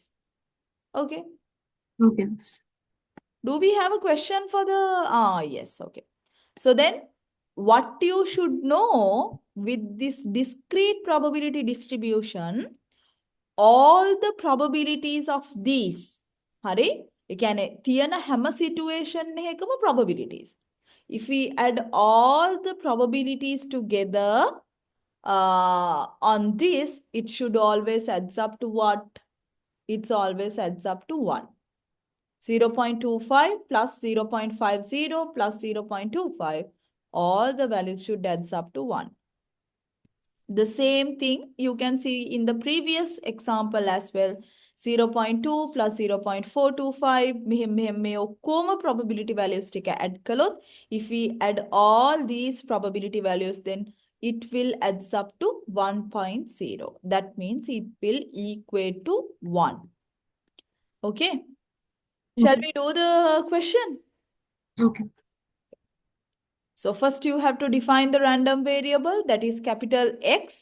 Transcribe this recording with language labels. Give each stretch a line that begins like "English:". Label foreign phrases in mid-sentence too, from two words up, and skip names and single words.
English: Okay. Okay. Do we have a question for the... yes, okay. So then what you should know with this discrete probability distribution, all the probabilities of these
Sinhala: හරි ඒ කියන්නේ තියෙන හැම situation එකකම
English: probabilities. If we add all the probabilities together on this, it should always adds up to what? It's always adds up to 1. 0.25 plus 0.50 plus 0.25, all the values should adds up to 1. The same thing you can see in the previous example as well.
Sinhala: 0.2 plus 0.425 මෙහෙම ඔක්කොම
English: probability values
Sinhala: ටික add කළොත්,
English: if we add all these probability values, then it will adds up to 1.0. That means it will equate to 1. Okay. Shall we do the question? Okay. So first you have to define the random variable, that is capital X.